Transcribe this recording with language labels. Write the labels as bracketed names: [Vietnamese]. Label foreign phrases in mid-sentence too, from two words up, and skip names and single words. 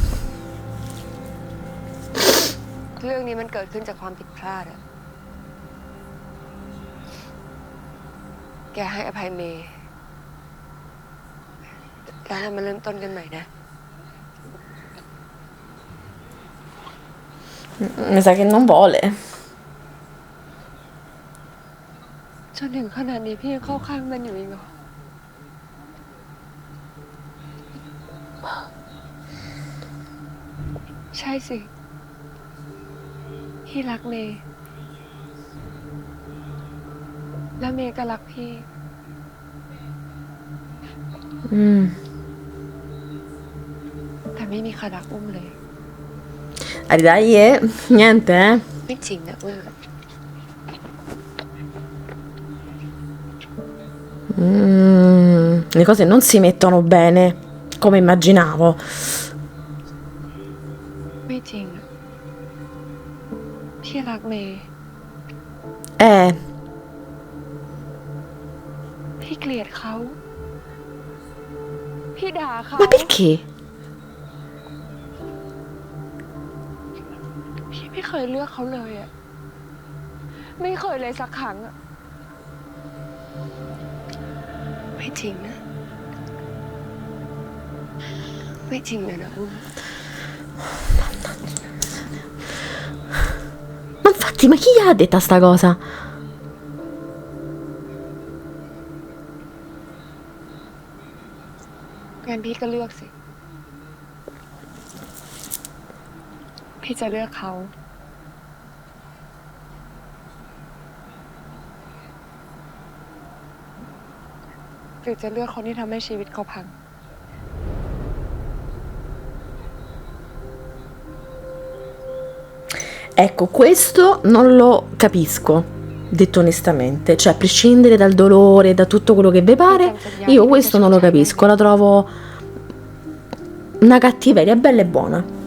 [Thai] เรื่องนี้มันเกิดขึ้นจากความผิดพลาดอะแกให้อภัยเมย์แล้วเรามาเริ่มต้นกันใหม่นะ [Italian] Mi sa che non vuole. [Thai] จนถึงขนาดนี้พี่ยังเข้าข้างมันอยู่อีกเหรอใช่สิพี่รักเมย์แล้วเมย์ก็รักพี่ แต่ไม่มีใครรักอุ้มเลย [Italian] Dai, niente, [Thai] ไม่จริงนะอุ้ม [Italian] Le cose non si mettono bene come immaginavo. [Thai] ไม่จริงอะพี่รักเมย์ พี่เกลียดเขาพี่ด่าเขา [Italian] Ma perché? [Thai] พี่ไม่เคยเลือกเขาเลยอะไม่เคยเลยสักครั้งอะไม่จริงนะ ไม่จริงเลยนะอุ้ม [Italian] Ma infatti, ma chi gli ha detta sta cosa? [Thai] งั้นพี่ก็เลือกสิ พี่จะเลือกเขาหรือจะเลือกคนที่ทำให้ชีวิตเขาพัง [Italian] Ecco, questo non lo capisco, detto onestamente. Cioè, a prescindere dal dolore, da tutto quello che vi pare, io questo non lo capisco. La trovo una cattiveria bella e buona.